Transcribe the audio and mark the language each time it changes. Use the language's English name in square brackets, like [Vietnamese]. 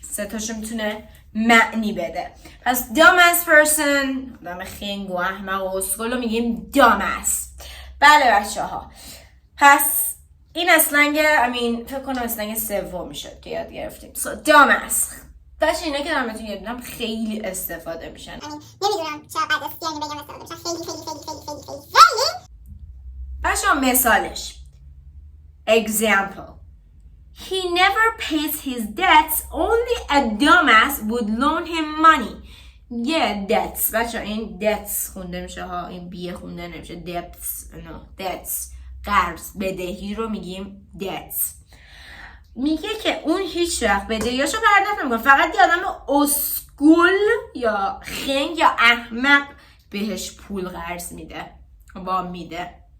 [Persian] سه تاشو میتونه معنی بده. پس dumbass person، آدم خنگ و احمق و اسکول رو میگیم dumbass. بله بچه ها، پس این اسلنگ فکر کنم اسلنگ سوم میشد که یاد گرفتیم. [English] So dumbass. [Persian] بچه اینا که دارم بهتون یاد میدم خیلی استفاده میشن. نمیدونم چقدر یعنی بگم استفاده میشن. خیلی. بچه ها مثالش [English] example He never pays his debts. Only a dumbass would loan him money. debts. [Persian] بچه این debts خونده میشه ها، این بیه خونده نمیشه. debts. قرض، بدهی رو میگیم debts. میگه که اون هیچ وقت بدهیاشو پرداخت نمیکنه، فقط یه آدم اسکول یا خنگ یا احمق بهش پول قرض میده، وام میده.